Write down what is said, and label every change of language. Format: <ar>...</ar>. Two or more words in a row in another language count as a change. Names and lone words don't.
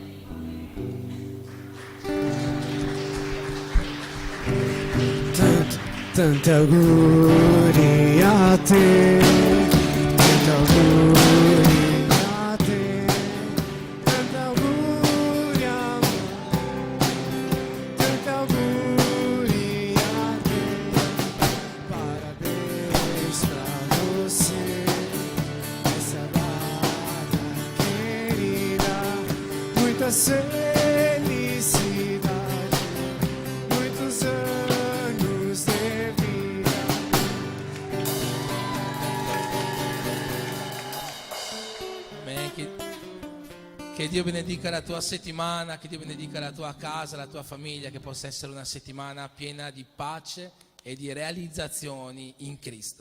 <it>Tanti auguri a te, tanti auguri a te, tanti auguri a me, tanti auguri a te.</it> <pt>Parabéns pra você, essa data querida, muitas felicidades, muitos anos de vida.</pt> <it>Che Dio benedica la tua settimana, che Dio benedica la tua casa, la tua famiglia, che possa essere una settimana piena di pace e di realizzazioni in Cristo.</it>